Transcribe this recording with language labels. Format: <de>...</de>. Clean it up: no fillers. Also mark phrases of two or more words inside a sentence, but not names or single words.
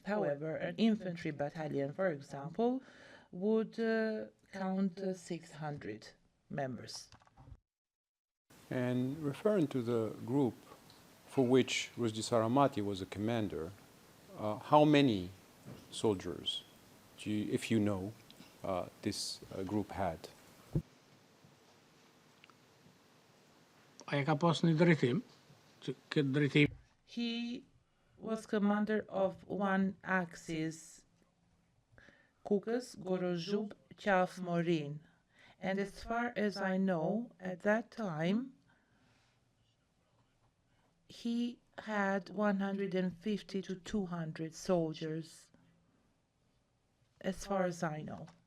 <en>However, an infantry battalion, for example, would count 600 members. And referring to the group for which Rushdie Saramati was a commander, how many soldiers, if you know, this group had?</en> <sq>ai ka pas një drejtim që këtë drejtim</sq> <en>He was commander of one axis, Caucasus, Gorozhub, Chaf Morin. And as far as I know, at that time, he had 150 to 200 soldiers, as far as I know.</en>